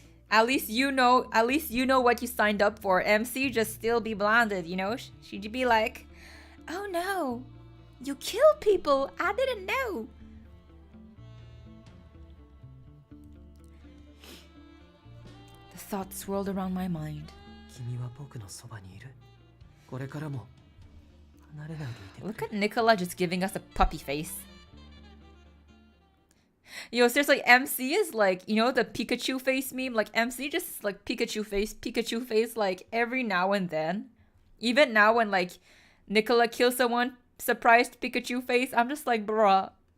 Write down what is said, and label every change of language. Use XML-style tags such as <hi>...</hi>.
<en>At least you know what you signed up for. MC just still be blinded, you know? She'd be like, "Oh no. You killed people. I didn't know." The thoughts swirled around my mind.</en> <ja>君は僕のそばにいる。これからも離れないでいてくれ。</ja> <en>look at Nicola just giving us a puppy face. Yo, seriously, MC is like, you know, the Pikachu face meme? Like, MC just like Pikachu face, like every now and then. Even now when like Nicola kills someone, surprised Pikachu face, I'm just like, bruh.</en>